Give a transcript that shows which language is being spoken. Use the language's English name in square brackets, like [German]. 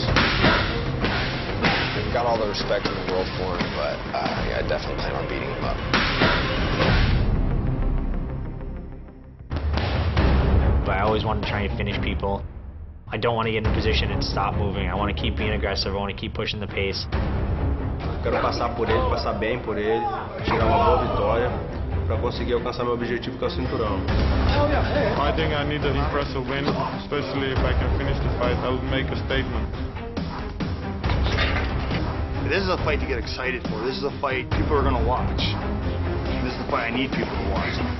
[English] I've got all the respect in the world for him, but yeah, I definitely plan on beating him up. But I always want to try and finish people. I don't want to get in a position and stop moving. I want to keep being aggressive. I want to keep pushing the pace. [Portuguese] Quero passar por ele, passar bem por ele, tirar uma boa vitória para conseguir alcançar meu objetivo que é o cinturão. [English] I think I need an impressive win, especially if I can finish the fight. I will make a statement. This is a fight to get excited for. This is a fight people are going to watch. This is the fight I need people to watch.